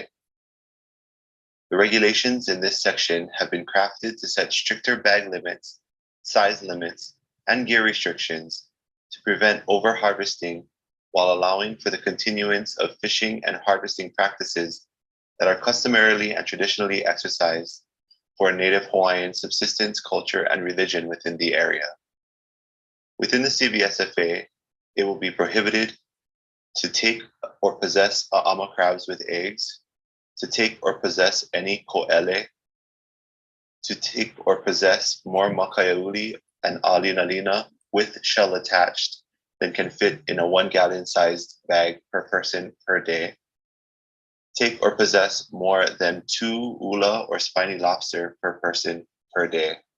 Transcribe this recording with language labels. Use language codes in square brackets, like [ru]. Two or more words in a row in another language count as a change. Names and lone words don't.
[en] The regulations in this section have been crafted to set stricter bag limits, size limits, and gear restrictions to prevent over-harvesting while allowing for the continuance of fishing and harvesting practices that are customarily and traditionally exercised for Native Hawaiian subsistence, culture, and religion within the area. Within the CBSFA, it will be prohibited to take or possess ʻāʻama crabs with eggs, to take or possess any kole, to take or possess more makaiauli and ʻalinalina with shell attached than can fit in a 1-gallon sized bag per person per day, take or possess more than 2 ula or spiny lobster per person per day.